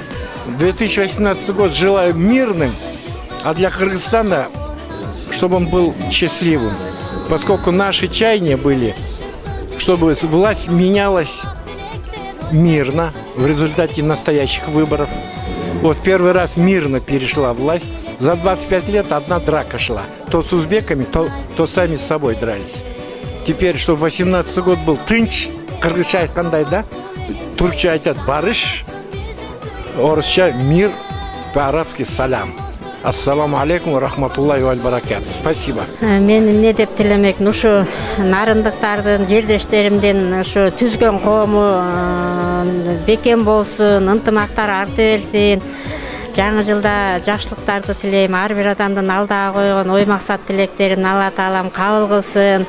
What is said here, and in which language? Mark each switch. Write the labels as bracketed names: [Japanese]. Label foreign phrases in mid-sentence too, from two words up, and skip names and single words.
[Russian] 2018 год желаю мирным, а для Кыргызстана, чтобы он был счастливым, поскольку наши чаяния были, чтобы власть менялась мирно в результате настоящих выборов. Вот первый раз мирно перешла власть. За 25 лет одна драка шла. То с узбеками, то сами с собой дрались. Теперь, чтобы 18 год был тынч, [Kyrgyz] кыргызча айткандай, [Russian] да? [Kyrgyz] Туркча айтат барыш, орысча мир, [Russian] по-арабски салям. [Arabic] السلام عليكم، رحمة الله وبركاته. [Russian] Спасибо. [Kyrgyz] Мен эмне деп тилемекмин, ушу нарындыктардын, жердештеримдин ушу түзгөн коому бекем болсун, ынтымактар арта берсин. Жаңы жылда жакшылыктарды тилейм. Ар бир адамдын алдыга койгон ой максат тилектерин Алла Таалам кабыл кылсын.